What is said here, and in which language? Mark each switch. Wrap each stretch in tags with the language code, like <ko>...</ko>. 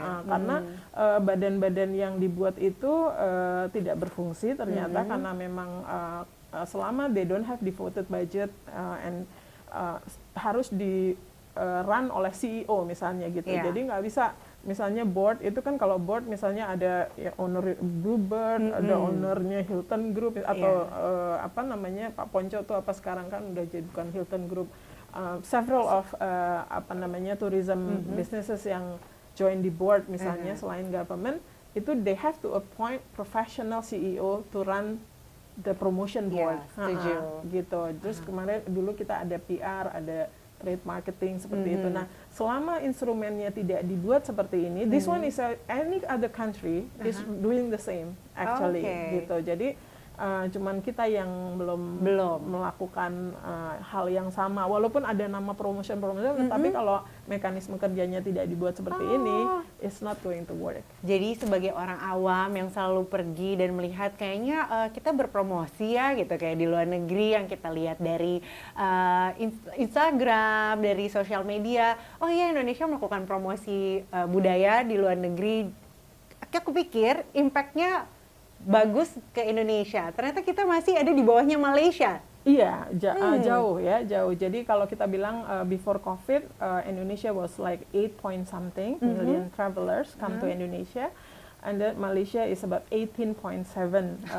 <id>Karena badan-badan yang dibuat itu tidak berfungsi ternyata karena memang selama</id> <en>they don't have devoted budget</en> <id>and harus di run oleh CEO misalnya gitu. Jadi nggak bisa misalnya board itu kan, kalau board misalnya ada ya, owner Bluebird, ada ownernya Hilton Group atau Pak Ponco tuh sekarang kan udah jadi bukan Hilton Group.</id> <en>Several of tourism businesses</en> <id>yang join di board misalnya selain government itu</id> <en>they have to appoint professional CEO to run the promotion board.</en> <id>Gitu. Terus kemarin dulu kita ada PR, ada trade marketing seperti itu. Nah, selama instrumennya tidak dibuat seperti ini,</id> <en>this one is any other country is doing the same actually.</en> <id>Gitu. Jadi cuman kita yang belum melakukan hal yang sama. Walaupun ada nama promotion, tapi kalau mekanisme kerjanya tidak dibuat seperti ini,</id> <en>it's not going to work.</en> <id>Jadi sebagai orang awam yang selalu pergi dan melihat kayaknya kita berpromosi ya gitu, kayak di luar negeri yang kita lihat dari Instagram, dari sosial media. Oh iya, Indonesia melakukan promosi budaya di luar negeri. Aku pikir impact-nya bagus ke Indonesia. Ternyata kita masih ada di bawahnya Malaysia. Iya, jauh. Jadi kalau kita bilang</id> <en>before COVID, Indonesia was like 8 point something million travelers come to Indonesia, and then Malaysia is about 18.7.</en>